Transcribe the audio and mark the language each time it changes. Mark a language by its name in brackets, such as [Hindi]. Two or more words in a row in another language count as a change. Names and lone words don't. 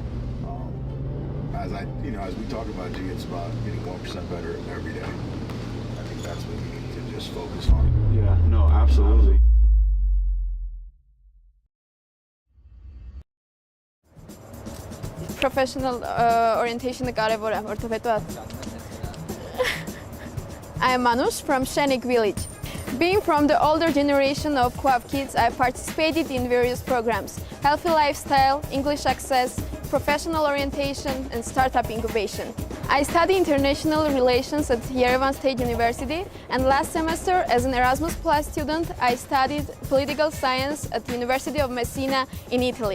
[English] As we talk about G, it's about getting 1% better every day. I think that's what we need to just focus on. Yeah, no, absolutely. Professional orientation-ը [Armenian] կարևոր է, որտեղ հետո [English] I am Manush from Shenik village. Being from the older generation of co-op kids, I participated in various programs: healthy lifestyle, English access, professional orientation, and startup incubation. I study international relations at Yerevan State University, and last semester, as an Erasmus Plus student, I studied political science at the University of Messina in Italy.